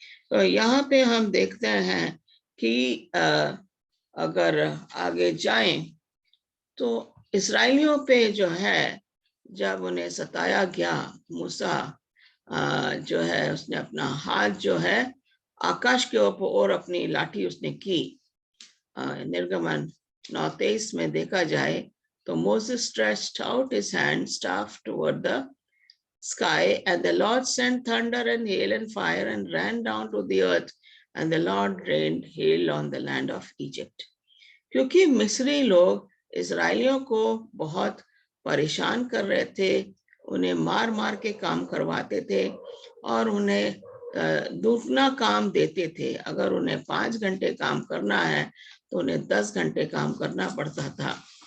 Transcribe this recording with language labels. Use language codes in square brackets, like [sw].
[hi] तो यहाँ पे हम देखते हैं कि अगर आगे जाएं तो इस्राएलियों पे जो है, जब उन्हें सताया गया, मूसा जो है उसने अपना हाथ जो है आकाश के ऊपर और अपनी लाठी उसने की। निर्गमन 9:23 में देखा जाए तो [en] Moses stretched out his hand staff toward the sky, and the Lord sent thunder and hail and fire and ran down to the earth, and the Lord rained hail on the land of Egypt. [hi] क्योंकि मिस्री लोग इजरायलियों को बहुत परेशान कर रहे थे, उन्हें मार मार के काम करवाते थे और उन्हें दुगना काम देते थे। अगर उन्हें 5 घंटे काम करना है तो उन्हें 10 घंटे काम करना पड़ता था।